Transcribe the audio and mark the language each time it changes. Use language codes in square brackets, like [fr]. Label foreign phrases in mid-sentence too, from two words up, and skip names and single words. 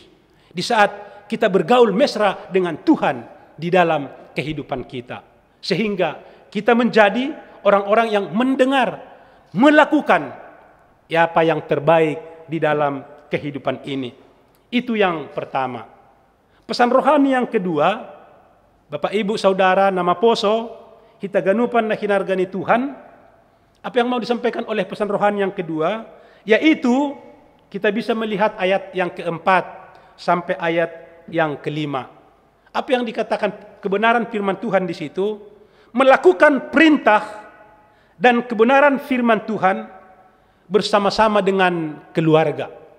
[id] Di saat kita bergaul mesra dengan Tuhan di dalam kehidupan kita. Sehingga kita menjadi orang-orang yang mendengar, melakukan apa yang terbaik di dalam kehidupan ini. Itu yang pertama. Pesan rohani yang kedua, Bapak Ibu Saudara [bts] nama poso, [id] kita [bts] ganupan na hinargani [id] Tuhan. Apa yang mau disampaikan oleh pesan rohani yang kedua, yaitu kita bisa melihat ayat yang keempat sampai ayat yang kelima. Apa yang dikatakan kebenaran firman Tuhan di situ? Melakukan perintah dan kebenaran firman Tuhan bersama-sama dengan keluarga.